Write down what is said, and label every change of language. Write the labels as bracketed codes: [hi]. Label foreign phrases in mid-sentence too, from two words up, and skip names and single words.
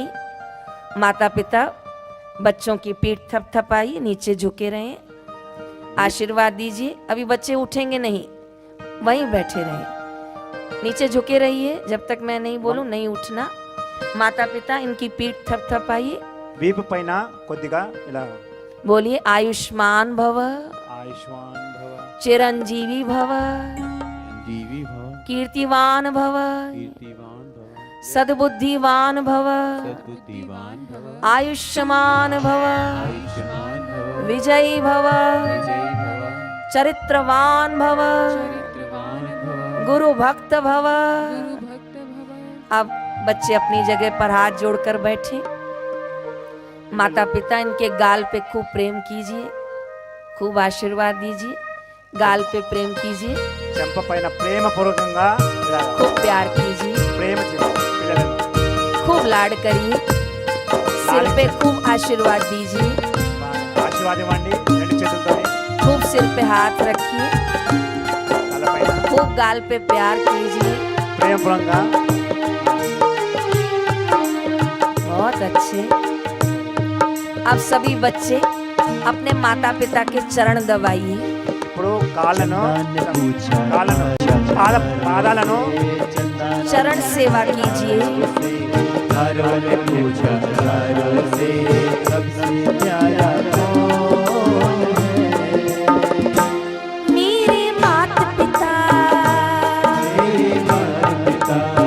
[hi] माता पिता बच्चों की पीठ थपथपाइए, नीचे झुके रहें, आशीर्वाद दीजिए। अभी बच्चे उठेंगे नहीं, वहीं बैठे रहें, नीचे झुके रहिए जब तक मैं नहीं बोलूं, नहीं उठना। माता पिता इनकी पीठ थपथपाइए, [te] వీపు పైన కొద్దిగా ఇలా [hi] बोलिए [sa] आयुष्मान भव, आयुष्मान भव, चिरंजीवी भव, जीवी भव, कीर्तिवान भव, कीर्तिवान भव, सद्बुद्धिवान भव, सद्बुद्धिवान भव, आयुष्मान भव, आयुष्मान भव, विजयी भव, विजयी भव, चरित्रवान भव, चरित्रवान भव, गुरु भक्त भव। [hi] अब बच्चे अपनी जगह पर हाथ जोड़कर बैठे। माता पिता इनके गाल पे खूब प्रेम कीजिए, खूब आशीर्वाद दीजिए, गाल पे प्रेम कीजिए, [te] చెంప పైన ప్రేమపూర్వకంగా ఇలా [hi] खूब प्यार कीजिए, [te] ప్రేమ చేయండి పిల్లలను। [hi] खूब लाड करिए, सिर पे खूब आशीर्वाद दीजिए, [te] ఆశీర్వాదం ఇవ్వండి రెండు చేతులతో, [hi] खूब सिर पे हाथ रखिए, [te] తలపైన [hi] खूब गाल पे प्यार कीजिए। [te] ప్రేమపూర్వకంగా। [hi] बहुत अच्छे। अब सभी बच्चे अपने माता पिता के चरण दबाइए। [te] ఇప్పుడు కాళ్ళను [hi] पूछा, [te] కాళ్ళను పాదాలను [hi] चरण सेवा कीजिए। हरों ने पूछा, हरों से सबसे प्यारा कौन है? मेरे माता पिता, मेरे माता पिता,